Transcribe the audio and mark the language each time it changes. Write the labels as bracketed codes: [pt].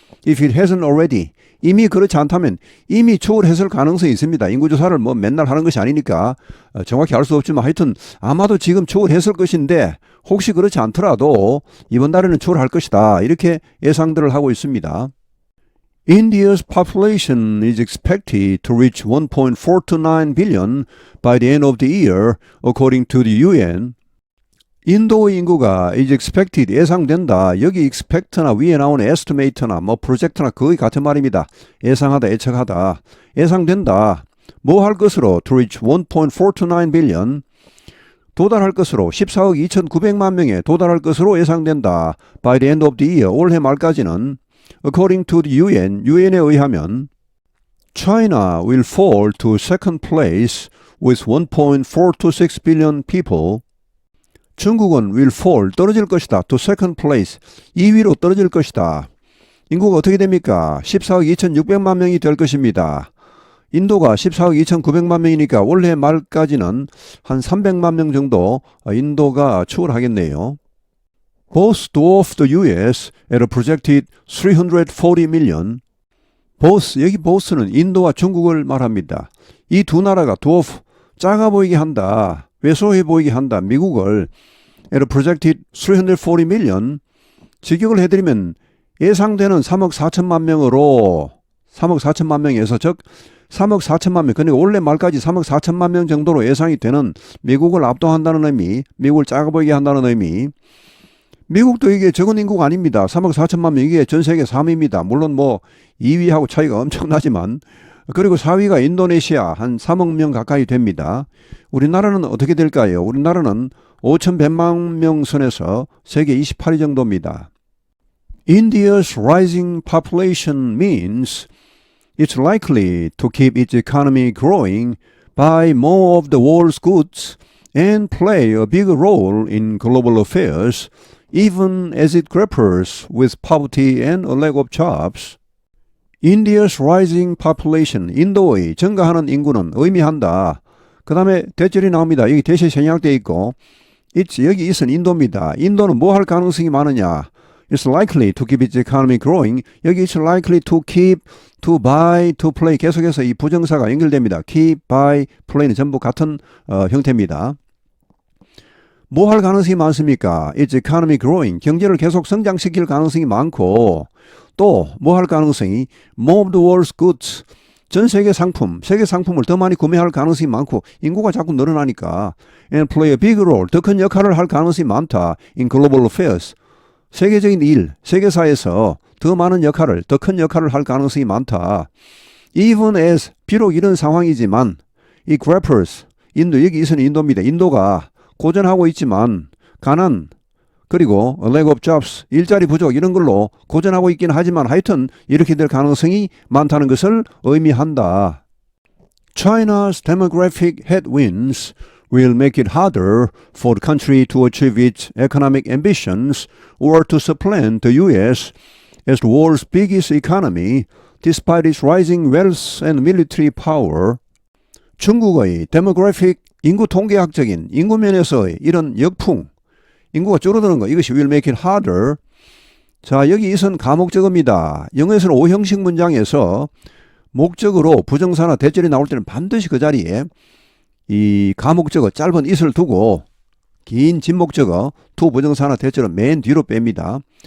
[en] If it hasn't already. [ko] 이미 그렇지 않다면 이미 추월했을 가능성이 있습니다. 인구조사를 뭐 맨날 하는 것이 아니니까 정확히 알 수 없지만 하여튼 아마도 지금 추월했을 것인데 혹시 그렇지 않더라도 이번 달에는 추월할 것이다. 이렇게 예상들을 하고 있습니다. [en] India's population is expected to reach 1.429 billion by the end of the year, according to the UN. [ko] 인도의 인구가 is expected 예상된다. 여기 expect나 위에 나오는 estimate나 뭐 project나 거의 같은 말입니다. 예상하다, 예측하다. 예상된다. 뭐 할 것으로 [en] to reach 1.429 billion [ko] 도달할 것으로 14억 2,900만 명에 도달할 것으로 예상된다. [en] By the end of the year [ko] 올해 말까지는 [en] according to the UN, [ko] UN에 의하면 [en] China will fall to second place with 1.426 billion people. [ko] 중국은 will fall, 떨어질 것이다. to second place, 2위로 떨어질 것이다. 인구가 어떻게 됩니까? 14억 2,600만 명이 될 것입니다. 인도가 14억 2,900만 명이니까 올해 말까지는 한 300만 명 정도 인도가 추월하겠네요. [en] Both dwarf the US at a projected 340 million. [ko] both, 여기 both는 인도와 중국을 말합니다. 이 두 나라가 dwarf, 작아 보이게 한다. 왜소해 보이게 한다. 미국을 [en] at a projected 340 million. [ko] 직역을 해드리면 예상되는 3억 4천만 명으로 3억 4천만 명에서 즉 3억 4천만 명, 그러니까 올해 말까지 3억 4천만 명 정도로 예상이 되는 미국을 압도한다는 의미, 미국을 작아 보이게 한다는 의미. 미국도 이게 적은 인구가 아닙니다. 3억 4천만 명, 이게 전 세계 3위입니다. 물론 뭐 2위하고 차이가 엄청나지만, 그리고 4위가 인도네시아 한 3억 명 가까이 됩니다. 우리나라는 어떻게 될까요? 우리나라는 5,100만 명 선에서 세계 28위 정도입니다. [en] India's rising population means it's likely to keep its economy growing, buy more of the world's goods, and play a big role in global affairs, even as it grapples with poverty and a lack of jobs. India's rising population, [ko] 인도의 증가하는 인구는 의미한다. 그 다음에 대절이 나옵니다. 여기 대시 생략되어 있고, it's, 여기 있은 인도입니다. 인도는 뭐 할 가능성이 많으냐? [en] It's likely to keep its economy growing. [ko] 여기 [en] it's likely to keep, to buy, to play. [ko] 계속해서 이 부정사가 연결됩니다. keep, buy, play는 전부 같은 형태입니다. 뭐 할 가능성이 많습니까? [en] Its economy growing. [ko] 경제를 계속 성장시킬 가능성이 많고, 또 뭐 할 가능성이 [en] more of the world's goods. [ko] 전 세계 상품, 세계 상품을 더 많이 구매할 가능성이 많고 인구가 자꾸 늘어나니까 [en] and play a big role. [ko] 더 큰 역할을 할 가능성이 많다. [en] in global affairs. [ko] 세계적인 일, 세계사에서 더 많은 역할을, 더 큰 역할을 할 가능성이 많다. Even as, 비록 이런 상황이지만 이 grapples, 인도, 여기 있는 인도입니다. 인도가 고전하고 있지만 가난, 그리고 lack of jobs, 일자리 부족 이런 걸로 고전하고 있긴 하지만 하여튼 이렇게 될 가능성이 많다는 것을 의미한다. [en] China's demographic headwinds will make it harder for the country to achieve its economic ambitions or to supplant the US as the world's biggest economy despite its rising wealth and military power. [ko] 중국의 demographic, 인구 통계학적인 인구 면에서의 이런 역풍, 인구가 줄어드는 거, 이것이 [en] will make it harder. [ko] 자, 여기 있은 가목적어입니다. 영어에서는 5형식 문장에서 목적으로 부정사나 대절이 나올 때는 반드시 그 자리에 이 가목적어 짧은 it을 두고 긴 진목적어 to 부정사나 대절은 맨 뒤로 뺍니다.